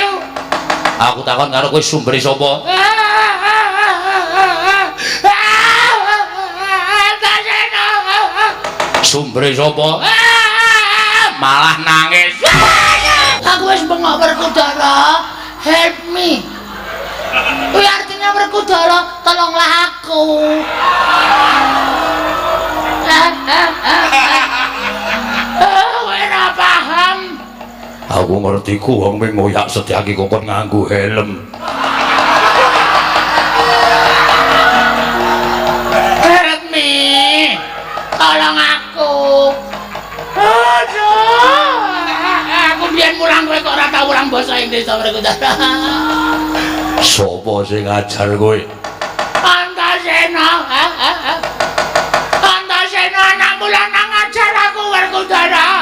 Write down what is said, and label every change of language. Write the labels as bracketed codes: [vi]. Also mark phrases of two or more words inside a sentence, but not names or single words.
[jv] Aku takon karo kowe sumbere sapa? Antasena. Sumbere sapa? Malah nangis. Aku wis bengok Werkudara. [en] Help me. [jv] Kuwi artinya Werkudara, [id] tolonglah aku. [jv] Kowe ora paham. Aku ngerti ku wong ming ngoyak Setyaki kok nganggo helm. [en] Help me. [jv] Tolong aku. Aduh. Aku biyen mulang kowe kok ora tau mulang basa Inggris to Werkudara. Sapa sing ngajar kowe? Antasena. Antasena anak mulana ngajar aku Werkudara.